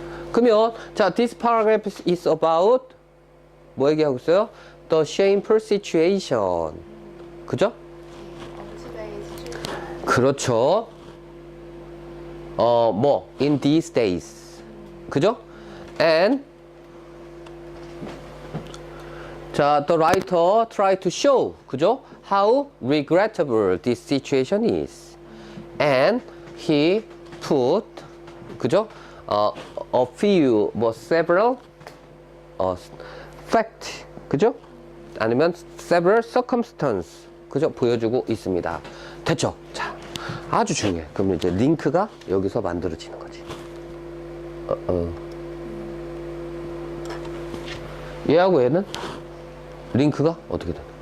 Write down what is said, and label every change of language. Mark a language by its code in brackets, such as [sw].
[ko] 그러면 자, [en] this paragraph is about [ko] 뭐 얘기하고 있어요? [en] The shameful situation. [ko] 그죠? [en] Today's children. [ko] 그렇죠. [en] 뭐 in these days. 그죠? And 자, the writer tried to show, 그죠? How regrettable this situation is. And he put, 그죠? A few, 뭐 several fact, 그죠? [ko] 아니면 [en] several circumstance, [ko] 그죠? 보여주고 있습니다. 됐죠? 자, 아주 중요해. 그러면 이제 링크가 여기서 만들어지는 거지. 얘하고 얘는 링크가 어떻게 돼?